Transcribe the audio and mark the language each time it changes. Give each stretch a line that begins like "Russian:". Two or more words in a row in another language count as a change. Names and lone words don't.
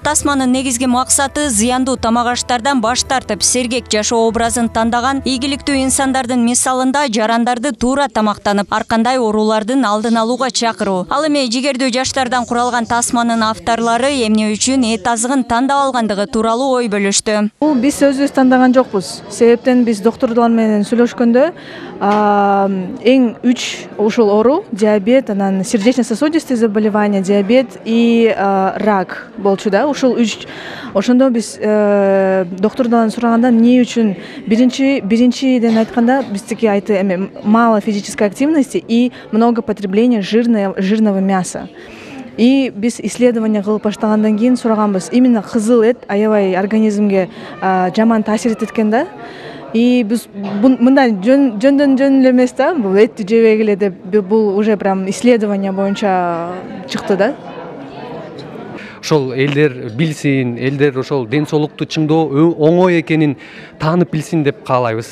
Kyrgyz: Тасманын негизги максаты зыяндуу тамак аштардан баш тартып, сергек жашоо образын тандаган ийгиликтүү инсандардын мисалында жарандарды туура тамактанып, ар кандай оорулардын алдын алууга чакыруу. Ал эми жигердүү жаштардан куралган тасманын авторлору эмне үчүн эт азыгын тандап алгандыгы тууралуу ой бөлүштү. Биз өзүбүз тандаган жокпуз. Себептен биз доктурлар менен сүйлөшкөндө эң 3 ушул оору диабет, анан
Russian: сердечно-сосудистые заболевания, диабет и рак
Kyrgyz: болчу да. Ушул 3. Ошондо биз доктурдан сураганда эмне үчүн биринчиден айтканда биздики айты эме
Russian: мало физической активности и много потребления жирного мяса.
Kyrgyz: И биз исследование кылып баштагандан кийин сураганбыз. Именно кызыл эт аябай организмге жаман таасир этет экен да. И биз мындай жөндөн эле эмес да, бул этти жебегиле деп бул
Russian: уже прям исследование
Kyrgyz: боюнча чыкты да. Ошол элдер билсин, элдер ошол ден соолукту чыңдоо оңой экенин таанып билсин деп каалайбыз.